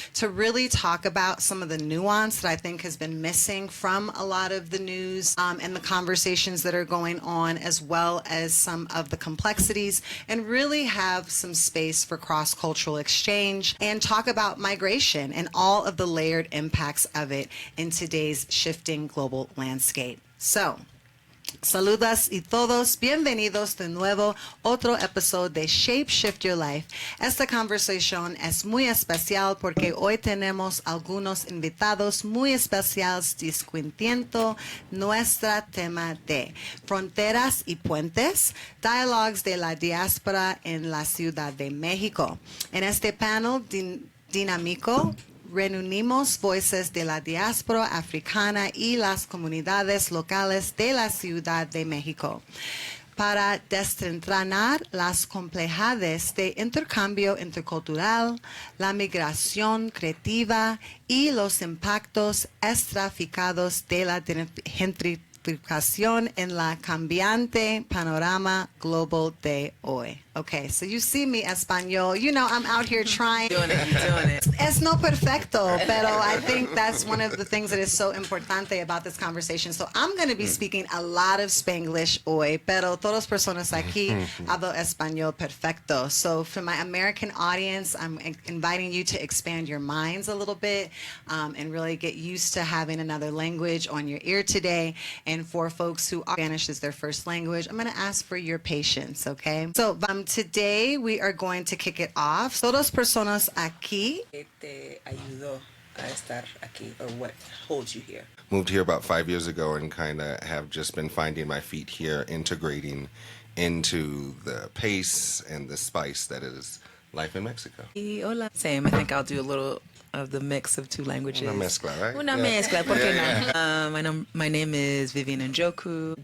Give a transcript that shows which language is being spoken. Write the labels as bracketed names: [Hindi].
[English] to really talk about some of the nuance that I think has been missing from a lot of the news and the conversations that are going on, as well as some of the complexities, and really have some space for cross-cultural exchange and talk about migration and all of the layered impacts of it in today's shifting global landscape. [Spanish] So, saludas y todos, bienvenidos de nuevo, otro episodio de Shape Shift Your Life. Esta conversación es muy especial porque hoy tenemos algunos invitados muy especiales discutiendo nuestro tema de fronteras y puentes, dialogues de la diáspora en la Ciudad de México. En este panel dinámico, reunimos voces de la diáspora africana y las comunidades locales de la Ciudad de México para desentrañar las complejidades de intercambio intercultural, la migración creativa y los impactos estratificados de la gentrificación en la cambiante panorama global de hoy. [English] Okay, so you see me, Espanol. You know, I'm out here trying. Doing it. [Spanish] Es no perfecto, pero [English] I think that's one of the things that is so importante about this conversation. So I'm going to be speaking a lot of Spanglish [Spanish] hoy, pero todas personas aquí hablo español perfecto. [English] So for my American audience, I'm inviting you to expand your minds a little bit and really get used to having another language on your ear today. And for folks who are Spanish is their first language, I'm going to ask for your patience, okay? So today we are going to kick it off. [Spanish] Todas personas aquí. ¿Qué te ayudó a estar aquí, [English] or what holds you here? Moved here about 5 years ago and kind of have just been finding my feet here, integrating into the pace and the spice that is life in Mexico. [Spanish] Y hola. [English] Same. I think I'll do a little of the mix of two languages. [Spanish] Una mezcla, right? Una mezcla, ¿por qué no? [English] My name is Vivian Njoku.